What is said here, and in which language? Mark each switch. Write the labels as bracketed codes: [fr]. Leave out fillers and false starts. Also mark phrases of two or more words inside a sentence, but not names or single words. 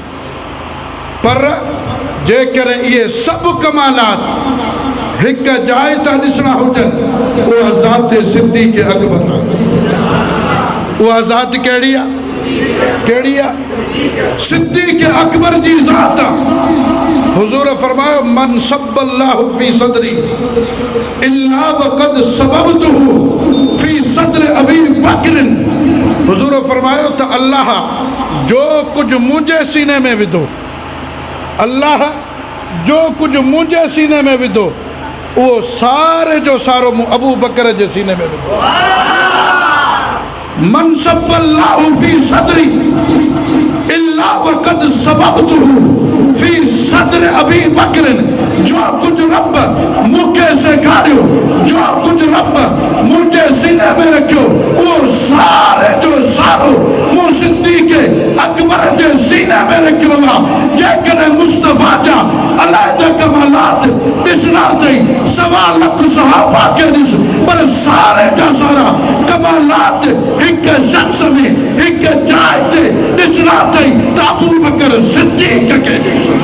[sd] पर जेकॾहिं इहे सभु कमालात हिक जाइ तां ॾिसणा हुजनि, उहा ज़ाते सिद्दीक़ अकबर आहे। उहा ज़ात कहिड़ी आहे? कहिड़ी आहे? सिद्दीक़ अकबर जी ज़ात आहे। हुज़ूर फरमायो [ar] من صب الله في صدري إلا وقد صببته في صدر أبي بكر. [sd] हुज़ूर फरमायो त अल्लाह जो कुझु मुंहिंजे सीने में विधो, अल्लाह जो कुझु मुंहिंजे सीने में विधो, उहो सारे जो सारो मूं अबू बकर जे सीने में विधो। [ar] من صب الله في صدري إلا وقد صببته في صدر أبي بكر. [sd] जो कुछ रब मूंखे सेखारियो, जो कुछ रब मुंहिंजे सीने में रखियो, उहो सारे जो सारो मूं सिद्दीक़ अकबर जे सीने में रखियो आहे। जेकॾहिं मुस्तफ़ा जा अलहदा कमालात ॾिसणा अथई 1.25 लख सहाबा खे ॾिस, पर सारे जा सारा कमालात हिक शख्स में हिक जाइ ते ॾिसणा अथई त अबू बकर सिद्दीक़ खे ॾिस।